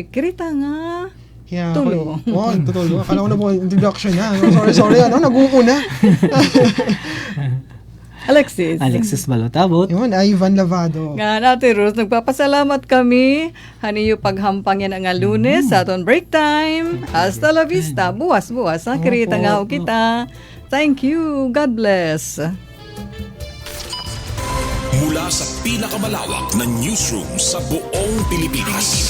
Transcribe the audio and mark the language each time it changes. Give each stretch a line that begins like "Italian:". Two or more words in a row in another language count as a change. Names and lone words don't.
Waray: Kirita nga. Yeah, tulo. Tulo.
Filipino: Akala ko na po introduction na. Sorry, nag-uuna. Alexis Balotabot. Yun, Ivan Lavado. Nga natin, Rose, nagpapasalamat kami.
Waray: Haniyo paghampang yan ang Lunes sa aton break time.
Spanish: Hasta la vista.
Waray: Buwas-buwas. Kirita nga kita.
English: Thank you. God bless.
Filipino: Mula sa pinakamalawak na newsroom sa buong Pilipinas.